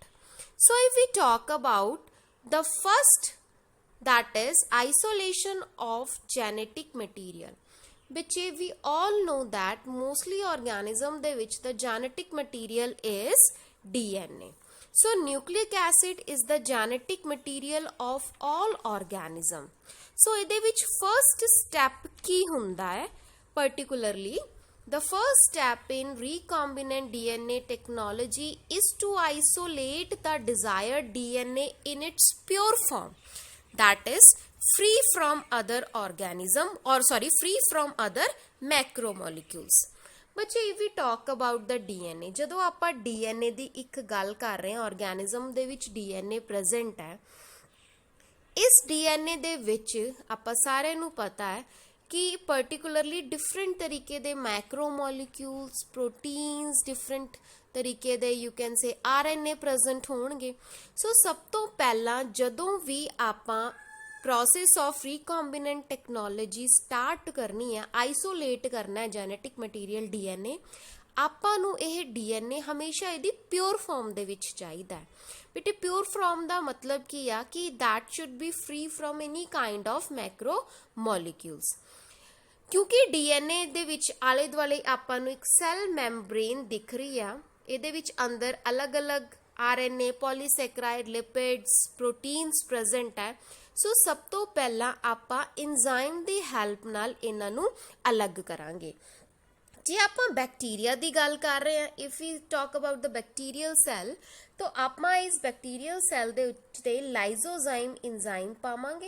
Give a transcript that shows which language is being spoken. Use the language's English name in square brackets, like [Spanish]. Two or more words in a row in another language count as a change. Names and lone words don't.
[English] So if we talk about the first, that is isolation of genetic material, which we all know that mostly organism de which the genetic material is DNA. So nucleic acid is the genetic material of all organism. [Punjabi] So ਇਹਦੇ ਵਿੱਚ [English] first step [Punjabi] ਕੀ ਹੁੰਦਾ ਹੈ particularly? [English] The first step in recombinant DNA technology is to isolate the desired DNA in its pure form, that is free from other organism or free from other macromolecules. [Punjabi] ਬੱਚੇ [English] if we talk about the DNA, [Punjabi] ਜਦੋਂ ਆਪਾਂ DNA ਦੀ ਇੱਕ ਗੱਲ ਕਰ ਰਹੇ ਹਾਂ, ਆਰਗੈਨਿਜ਼ਮ ਦੇ ਵਿੱਚ [English] DNA present [Punjabi] ਹੈ। ਇਸ DNA ਦੇ ਵਿੱਚ ਆਪਾਂ ਸਾਰਿਆਂ ਨੂੰ ਪਤਾ ਹੈ ਕਿ [English] particularly different [Punjabi] ਤਰੀਕੇ ਦੇ [English] macromolecules, proteins, different [Punjabi] ਤਰੀਕੇ ਦੇ [English] you can say RNA present [Punjabi] ਹੋਣਗੇ। ਸੋ ਸਭ ਤੋਂ ਪਹਿਲਾਂ ਜਦੋਂ ਵੀ ਆਪਾਂ [English] process of recombinant technology start [Punjabi] ਕਰਨੀ ਹੈ, isolate ਕਰਨਾ ਹੈ [English] genetic material DNA, [Punjabi] ਆਪਾਂ ਨੂੰ ਇਹ DNA ਹਮੇਸ਼ਾ ਇਹਦੀ [English] pure form [Punjabi] ਦੇ ਵਿੱਚ ਚਾਹੀਦਾ ਹੈ। ਬੇਟੇ [English] pure form [Punjabi] ਦਾ ਮਤਲਬ ਕੀ ਆ ਕਿ [English] that should be free from any kind of macromolecules, [Punjabi] ਕਿਉਂਕਿ DNA ਦੇ ਵਿੱਚ ਆਲੇ ਦੁਆਲੇ ਆਪਾਂ ਨੂੰ ਇੱਕ [English] cell membrane [Punjabi] ਦਿਖ ਰਹੀ ਆ, ਇਹਦੇ ਵਿੱਚ ਅੰਦਰ ਅਲੱਗ-ਅਲੱਗ RNA, [English] polysaccharide, lipids, proteins present ਹੈ। [Punjabi] ਸੋ ਸਭ ਤੋਂ ਪਹਿਲਾਂ ਆਪਾਂ ਇੰਜ਼ਾਈਮ ਦੀ ਹੈਲਪ ਨਾਲ ਇਹਨਾਂ ਨੂੰ ਅਲੱਗ ਕਰਾਂਗੇ। ਜੇ ਆਪਾਂ ਬੈਕਟੀਰੀਆ ਦੀ ਗੱਲ ਕਰ ਰਹੇ ਹਾਂ, [English] if we talk about the bacterial cell, [Punjabi] ਤਾਂ ਆਪਾਂ ਇਸ [English] bacterial cell [Punjabi] ਦੇ ਉੱਤੇ [English] lysozyme enzyme [Punjabi] ਪਾਵਾਂਗੇ।